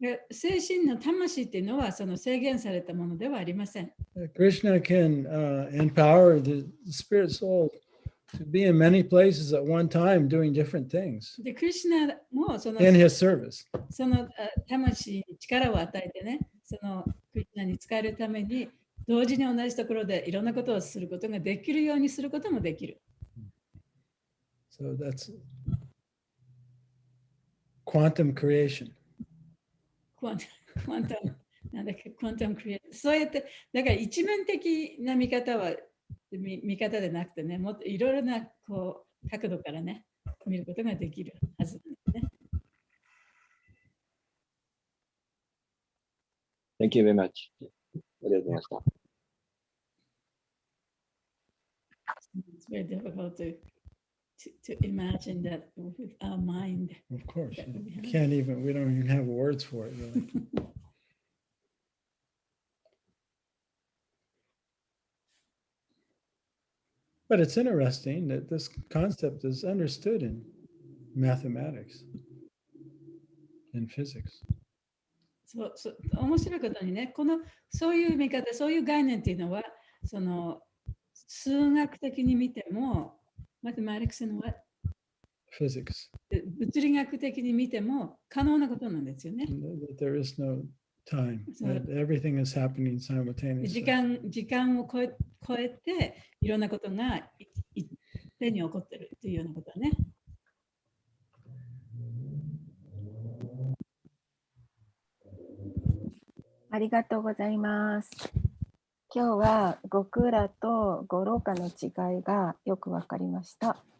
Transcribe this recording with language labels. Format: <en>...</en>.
<ja>精神の魂っていうのはその制限されたものではありません。</ja> <en>Krishna can empower the spirit soul to be in many places at one time doing different things</en> <ja>で、クリシュナもその</ja> <en>in his service.</en> <ja>その魂に力を与えてね、そのクリシュナに使えるために同時に同じところでいろんなことをすることができるようにすることもできる。</ja> <en>So that's quantum creation.</en> <ja>クワンタム、なんだっけ、クワンタムクリエイト。そうやって、だから一面的な見方でなくてね、もっといろいろな角度からね、見ることができるはずなんですね。</ja> <en>Thank you very much.</en> <ja>ありがとうございました。</ja> <en>It's very difficult to imagine that with our mind. Of course, we don't even have words for it really. But it's interesting that this concept is understood in mathematics and physics.</en> <ja>そう面白いことにね、そういう見方、そういう概念っていうのは、その数学的に見ても、</ja> <en>mathematics and what? Physics.</en> <ja>物理学的に見ても可能なことなんですよね。</ja> <en>That there is no time. That everything is happening simultaneously.</en> <ja>時間を超えていろんなことがいっぺんに起こってるというようなことはね。りがとうございます。今日はゴクラとゴローカの違いがよくわかりました。</ja>